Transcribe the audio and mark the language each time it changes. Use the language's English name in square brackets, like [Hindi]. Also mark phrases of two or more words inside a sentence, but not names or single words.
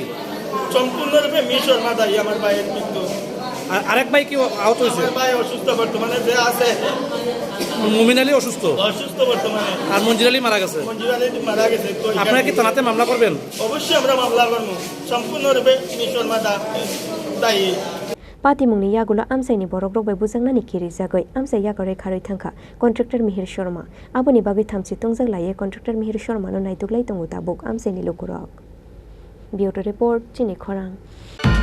[Bangla] সম্পূর্ণরূপে মিস শর্মা দায়ী আমার ভাইয়ের মৃত্যু আরেক ভাই কি আহত হয়েছে ভাই অসুস্থ বর্তমানে যে আছে মুমিন আলী অসুস্থ বর্তমানে আর মঞ্জির আলী মারা গেছে আপনারা কি থানাতে মামলা করবেন অবশ্যই আমরা মামলা করবো সম্পূর্ণরূপে মিস শর্মা দায়ী [Kok Borok] Pati Mungni Yagola Amsaini Borogrok by Buzangnani Kiri Zagoi Amsa Yagore Kari Thanka contractor Mihir Shorma Aboni Bagi Thamsi Tongzak Laye contractor Mihir Shorma no Naituk Lai Tonguta Bok Amsaini Lokurok [English] Bureau Report [Kok Borok] Chini Khorang